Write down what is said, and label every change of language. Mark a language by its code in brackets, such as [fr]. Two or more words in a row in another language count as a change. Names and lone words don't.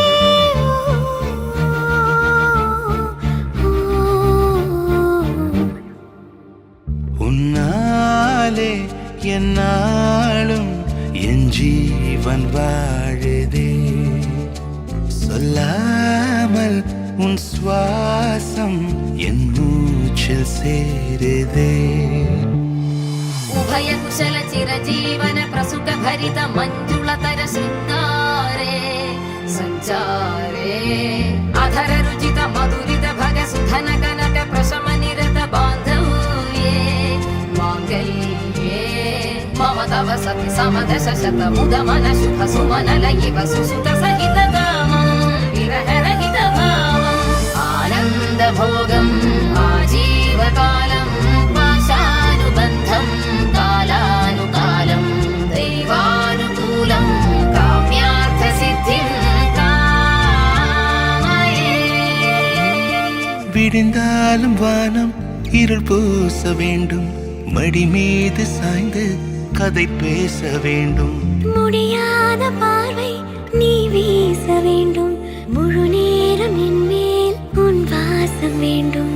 [ta] உன்னாலே என்னாலும் என் ஜீவன் வாழுதே சொல்லாமல் உன் சுவாசம் என் மூச்சில் சேருதே [sa] ఉభయ కుశల చిరజీవన ప్రసుక భరిత మంజుళతర శృంగారే సంచారే అధర రుచిత మధురిత భగ సుధన కనక ప్రశమ నిరత బాంధవ్యే మాంగళ్యే మమ తవ సతి సమదశ శత ముద మన శుభ సుమనల ఇవ సుసుత సహిత కామం విరహ రహిత భావం ఆనంద భోగం ఆజీవకాలం పాశానుబంధం కాలానుకాలం దైవానుకూలం కామ్యార్థ సిద్ధిం కామయే [ta] விடிந்தாலும் வானம் இருள் பூச வேண்டும் மடி மீது சாய்ந்து கதை பேச வேண்டும் முடியாத பார்வை நீ வீச வேண்டும் முழு நேரம் என் மேல் உன் வாசம் வேண்டும்